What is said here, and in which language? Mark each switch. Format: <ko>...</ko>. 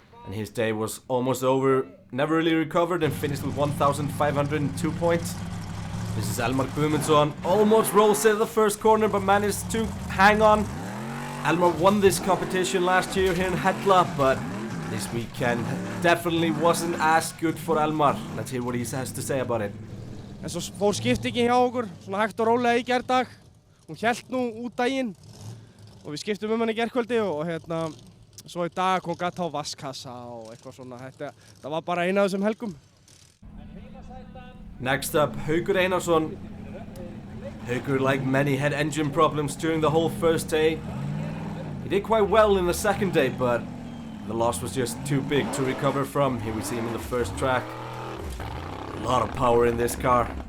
<en>And his day was almost over. Never really recovered and finished with 1,502 points. This is Elmar Guðmundsson. Almost rolls in the first corner but managed to hang on. Elmar won this competition last year here in Hella, but this weekend definitely wasn't as good for Elmar. Let's hear what he has to say about it.</en> <is>En svo fór skiptingin hjá okkur, svona hægt og rólega í gærdag. Hún hélt nú út daginn og við skiptum hann í gærkvöldi og svo í dag kom gata á vasskassa og eitthvað svona. Það var bara eina af þessum helgum.</is> <en>Next up, Haukur Einarsson. Haukur, like many, had engine problems during the whole first day. He did quite well in the second day, but the loss was just too big to recover from. Here we see him in the first track. A lot of power in this car.</en>